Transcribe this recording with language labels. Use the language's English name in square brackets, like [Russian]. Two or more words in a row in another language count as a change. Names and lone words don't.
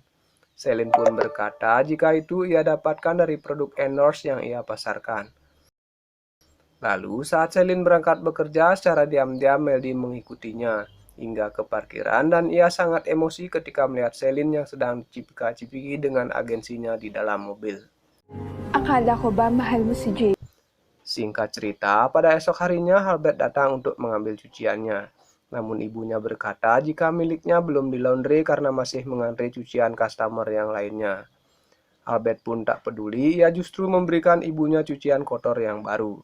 [Indonesian] Celine pun berkata jika itu ia dapatkan dari produk endorse yang ia pasarkan. Lalu saat Celine berangkat bekerja, secara diam-diam Meldy mengikutinya. hingga ke parkiran dan ia sangat emosi ketika melihat Celine yang sedang cipika-cipiki dengan agensinya di dalam mobil. [Filipino] Akala ko ba mahal mo si Jay? [Indonesian] Singkat cerita, pada esok harinya Albert datang untuk mengambil cuciannya. Namun ibunya berkata jika miliknya belum dilaundry karena masih mengantre cucian customer yang lainnya. Albert pun tak peduli, ia justru memberikan ibunya cucian kotor yang baru.